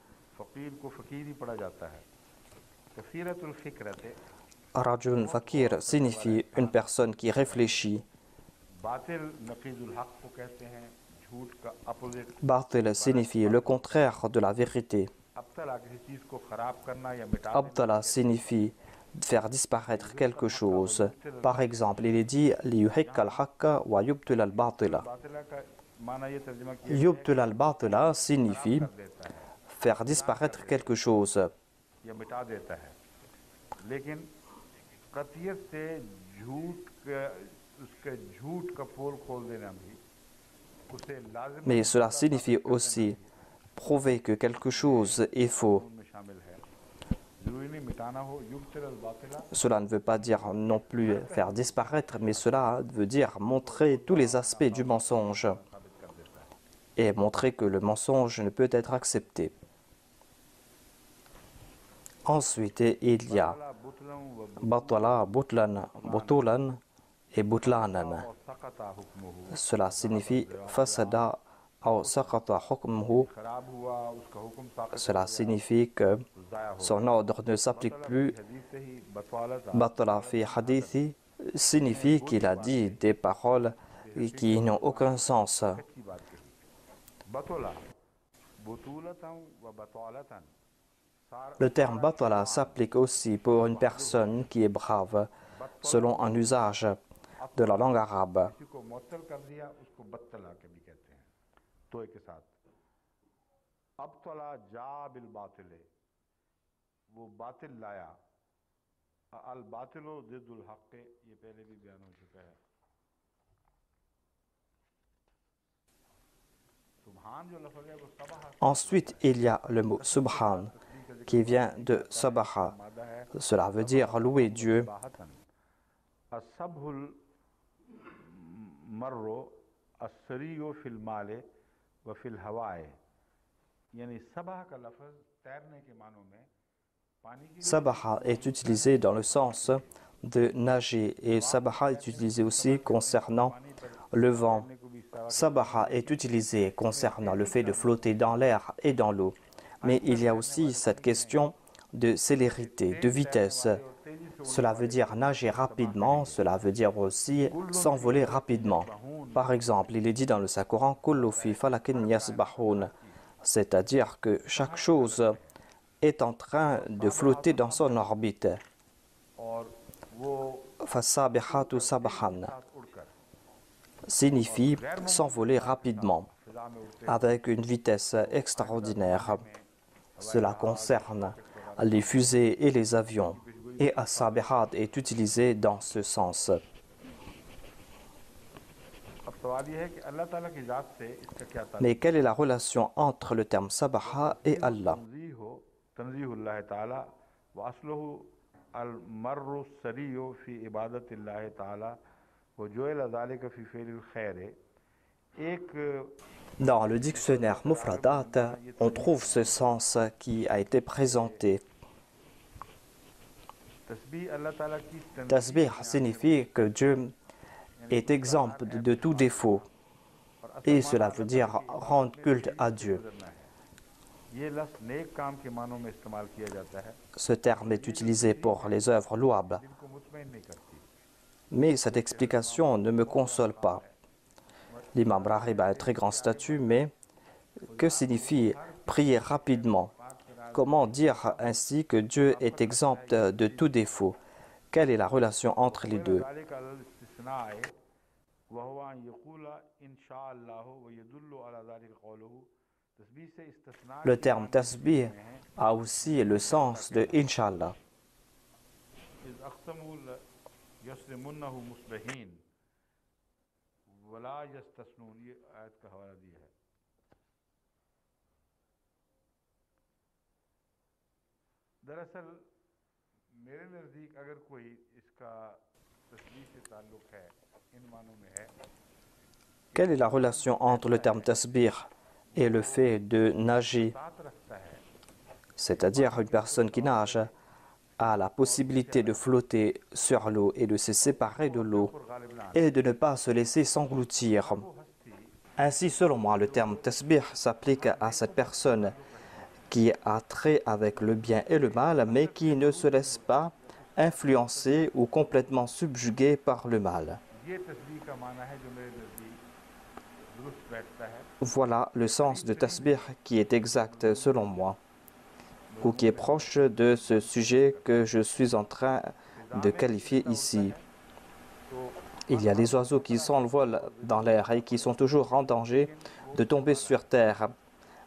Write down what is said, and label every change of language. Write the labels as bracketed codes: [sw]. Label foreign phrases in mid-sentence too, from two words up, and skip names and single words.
[ar] رجل فاكر [fr] signifie une personne qui réfléchit. Batil signifie le contraire de la vérité. Abdallah signifie faire disparaître quelque chose. Par exemple, il est dit [ar] ليحق الحق و يبطل الباطل. يبطل الباطل [fr] signifie faire disparaître quelque chose. [ur] یا مٹا دیتا ہے، لیکن قطعیت سے اس کے جھوٹ کا پول کھول دینا بھی اسے لازم [fr] Mais cela signifie aussi prouver que quelque chose est faux. [ur] میں شامل ہے۔ ضروری نہیں مٹانا ہو, [ar] يبطل الباطل [fr] Cela ne veut pas dire non plus faire disparaître, mais cela veut dire montrer tous les aspects du mensonge [ur] ثابت کر دیتا ہے. [fr] et montrer que le mensonge ne peut être accepté. Ensuite, il y a batala, butlan, butulan et butlanan. [ar] اور سقط حكمه, [fr] Cela signifie fasada ou [ar] سقط حكمه. [ur] خراب ہوا اس کا حکم ثابت [fr] Cela signifie que [ur] ضائع ہو [fr] son ordre ne s'applique plus. [ur] حدیث سے ہی بتوالت [ar] بطل في حديثه [fr] signifie qu'il a dit des paroles qui n'ont aucun sens. [ur] کی بات کہی. [ar] بطولا بطولة و بطولة سار [fr] Le terme batala s'applique aussi pour une personne qui est brave, selon un usage de la langue arabe. [ur] کسی کو معطل کر دیا اس کو بطلہ کے بھی کہتے ہیں طوئے کے ساتھ. [ar] أبطل جاء بالباطل, [ur] وہ باطل لایا. [ar] الباطل ضد الحق, [ur] یہ پہلے بھی بیان ہو چکا ہے. سبحان جو لفظ ہے وہ سبح [fr] Ensuite, il y a le mot subhan qui vient de sabaha. Cela veut dire louer Dieu. [ar] سباحة السبح المر السريع في الماء و في الهواء, [ur] یعنی سبح کا لفظ تیرنے کے معنوں میں پانی کی [fr] Sabaha est utilisé dans le sens de nager et sabaha est utilisé aussi concernant le vent. Sabaha est utilisé concernant le fait de flotter dans l'air et dans l'eau. Mais il y a aussi cette question de célérité, de vitesse. Cela veut dire nager rapidement, cela veut dire aussi s'envoler rapidement. Par exemple, il est dit dans le Saint-Coran [ar] كل في فلك يسبحون, [fr] c'est-à-dire que chaque chose est en train de flotter dans son orbite. [ur] اور وہ [ar] فالسابحات سبحا [ur] ساتھ اڑ کر [fr] signifie s'envoler rapidement, [ur] فضا میں اڑتے [fr] avec une vitesse extraordinaire. Cela concerne les fusées et les avions. Et as-sabihat est utilisé dans ce sens. [ur] اب سوال یہ ہے کہ اللہ تعالیٰ کی ذات سے اس کا کیا تعلق? [fr] Mais quelle est la relation entre le terme sabaha et Allah? [ar] تنزيه الله تعالى و أصله المر السريع في عبادة الله تعالى و جعل ذلك في في الخير. [ur] एक [fr] Dans le dictionnaire Mufradat, on trouve ce sens qui a été présenté. [ur] تسبیح اللہ تعالیٰ کی [fr] Tasbih signifie que Dieu est exempt de tout défaut. Et cela veut dire rendre culte à Dieu. [ur] یہ لفظ نیک کام کے معنوں میں استعمال کیا جاتا ہے, [fr] Ce terme est utilisé pour les œuvres louables. [ur] جن کو مطمئن نہیں کرتی. [fr] Mais cette explication ne me console pas. L'imam Rahib a un très grand statut, mais que signifie prier rapidement? Comment dire ainsi que Dieu est exempt de tout défaut? Quelle est la relation entre les deux? [ar] ذلك الاستثناء و هو أن يقول إن شاء الله و يدل على ذلك قوله. [ur] تسبیح سے استثنا [fr] Le terme tasbih a aussi le sens de Inch'Allah. [ar] إذ أقسموا ليصرمنها مصبحين و لا يستثنون, [ur] یہ آیت کا حوالہ دیا ہے. دراصل میرے نزدیک اگر کوئی اس کا تسبیح سے تعلق ہے، ان معنوں میں ہے [fr] Quelle est la relation entre le terme tasbih et le fait de nager? [ur] ساتھ رکھتا ہے, [fr] C'est-à-dire une personne qui nage a la possibilité de flotter sur l'eau et de se séparer de l'eau [ur] اور غالب نہ [fr] et de ne pas se laisser s'engloutir. Ainsi, selon moi, le terme tasbih s'applique à cette personne qui a trait avec le bien et le mal, mais qui ne se laisse pas influencer ou complètement subjuguer par le mal. [ur] یہ تسبیح کا معنی ہے جو میرے نزدیک درست بیٹھتا ہے. [fr] Voilà le sens de tasbih qui est exact selon moi, ou qui est proche de ce sujet que je suis en train de qualifier ici. Il y a des oiseaux qui s'envolent dans l'air et qui sont toujours en danger de tomber sur terre.